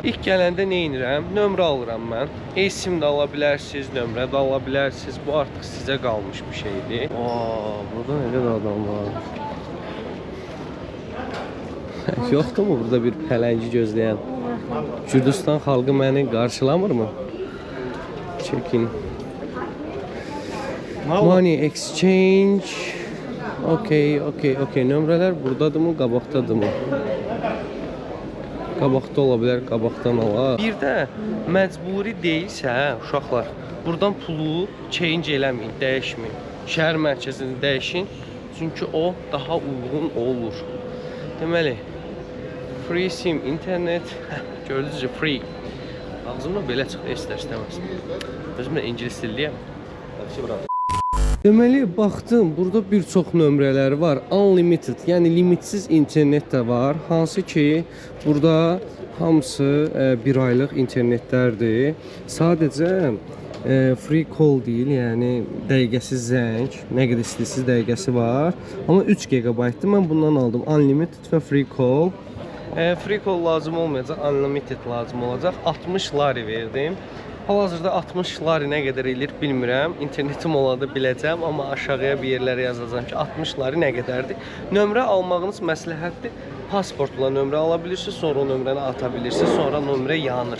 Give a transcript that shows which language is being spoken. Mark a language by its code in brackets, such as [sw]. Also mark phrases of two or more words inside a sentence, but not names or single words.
[az] İlk gələndə nə edirəm? Nömrə alıram mən. E-sim də ala bilərsiniz, nömrə də ala bilərsiniz. Bu artıq sizə qalmış bir şeydir. Burada nə qədər adam var. Yoxdur mu burada bir pələngi gözləyən? Kürdistan xalqı məni qarşılamırmı? [en] Check-in. Money exchange. [az] Okay. Nömrələr buradadırmı, qabaqdadırmı? Qabaqda ola bilər, qabaqdan olar. Bir də məcburi deyilsə, uşaqlar, buradan pulu change eləməyin, dəyişməyin. Şəhər mərkəzini dəyişin, çünki o daha uyğun olur. Deməli, [en] free sim, [az] internet, gördünüzcə free. Ağzımda belə çıxdı, istər-istəməz. Özümlə ingilis dilliyəm. Deməli, baxdım, burada bir çox nömrələr var. Unlimited, yəni limitsiz internet də var. Hansı ki, burada hamısı bir aylıq internetlərdir. Sadəcə [en] free call [az] deyil, yəni dəqiqəsiz zəng, nə qədər istəyirsiniz dəqiqəsi var. Amma 3 GB-dır. Mən bundan aldım. Unlimited və [en] free call. Free call [az] lazım olmayacaq, unlimited lazım olacaq. 60 lari verdim. Hal-hazırda 60 lari nə qədər eləyir bilmirəm. İnternetim olanda biləcəm, amma aşağıya bir yerlərə yazacağam ki, 60 lari nə qədərdir. Nömrə almağınız məsləhətdir. Pasportla nömrə ala bilirsiniz, sonra o nömrəni ata bilirsiniz, sonra nömrə yanır.